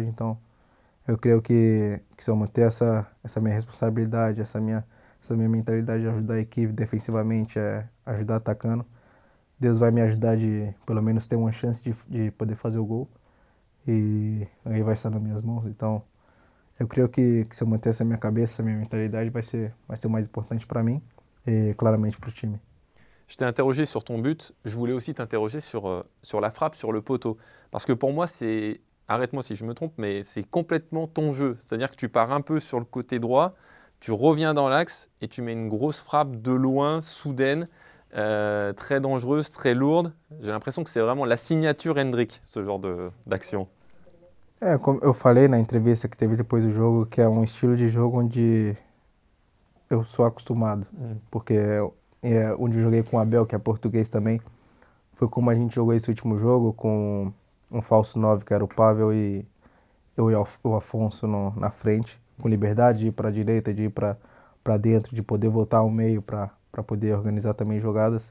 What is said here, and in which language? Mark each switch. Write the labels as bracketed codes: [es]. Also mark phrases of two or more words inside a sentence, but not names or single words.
[pt] Então, eu creio que se eu manter essa minha responsabilidade, essa minha mentalidade de ajudar a equipe defensivamente, ajudar atacando, Deus vai me ajudar de pelo menos ter uma chance de poder fazer o gol, e aí vai estar nas minhas mãos. Então, eu creio que se eu manter essa minha cabeça, essa minha mentalidade, vai ser o mais importante para mim et claramente para o time. [fr] Je t'ai interrogé sur ton but, je voulais aussi t'interroger sur la frappe, sur le poteau. Parce que pour moi, arrête-moi si je me trompe, mais c'est complètement ton jeu. C'est-à-dire que tu pars un peu sur le côté droit, tu reviens dans l'axe et tu mets une grosse frappe de loin, soudaine, très dangereuse, très lourde. J'ai l'impression que c'est vraiment la signature Hendrick, ce genre d'action. [pt] Como eu falei na entrevista que teve depois do jogo, que é um estilo de jogo onde eu sou acostumado, porque onde eu joguei com o Abel, que é português também, foi como a gente jogou esse último jogo, com um falso 9, que era o Pavel, e eu e o Afonso na frente, com liberdade de ir para a direita, de ir para dentro, de poder voltar ao meio para poder organizar também jogadas.